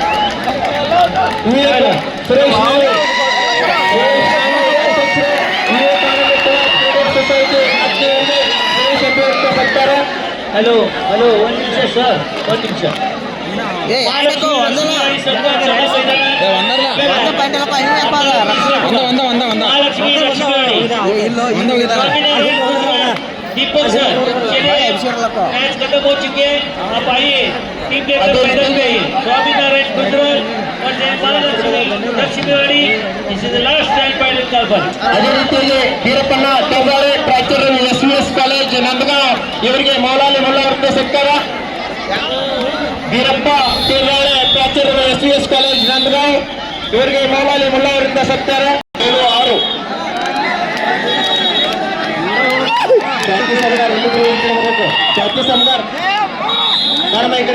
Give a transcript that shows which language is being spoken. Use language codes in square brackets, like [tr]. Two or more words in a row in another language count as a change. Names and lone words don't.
[kn] ಸುರೇಶ್ ನಾವಿ ಅಧ್ಯಕ್ಷರು ವಿವೇಕಾನಂದ ಕೋಆಪ್ ಕ್ರೆಡಿಟ್ ಸೊಸೈಟಿ ಅಧ್ಯಕ್ಷರಿಗೆ ಸುರೇಶ್ ಅಂಬೇಡ್ಕರ್ ಸತ್ಕಾರ. ಹಲೋ ಒಂದು ನಿಮಿಷ ಸರ್, ಒಂದು ನಿಮಿಷ. [hi] ಮಹಾಲಕ್ಷ್ಮಿ दीपक सर मैच खत्म हो चुके हैं, आप आइए टीम देखकर मैदान में आइए. [en] स्वामीनारायण गुजराल और लक्ष्मीवाड़ी, this is the last stand final call पर. [kn] ಅದೇ ರೀತಿಯಾಗಿ ವೀರಪ್ಪಣ್ಣ ಟೋಗಾರೆ ಪ್ರಾಚಾರ್ಯ SVS ಕಾಲೇಜ್ ನಂದಗಾಂವ್ ಇವರಿಗೆ ಮೌಲಾಲಿ ಮುಲ್ಲಾ ಅವರಿಂದ ಸತ್ಕಾರ. ವೀರಪ್ಪ ಟೋಗಾರೆ ಪ್ರಾಚಾರ್ಯ SVS ಕಾಲೇಜ್ ನಂದಗಾಂವ್ ಇವರಿಗೆ ಮೌಲಾಲಿ ಮುಲ್ಲಾ ಅವರಿಂದ ಸತ್ಕಾರ. 7-6 ಚಾಕಿ ಸಮಗಾರ್ ಕಾರಣ ಈ ಕಡೆ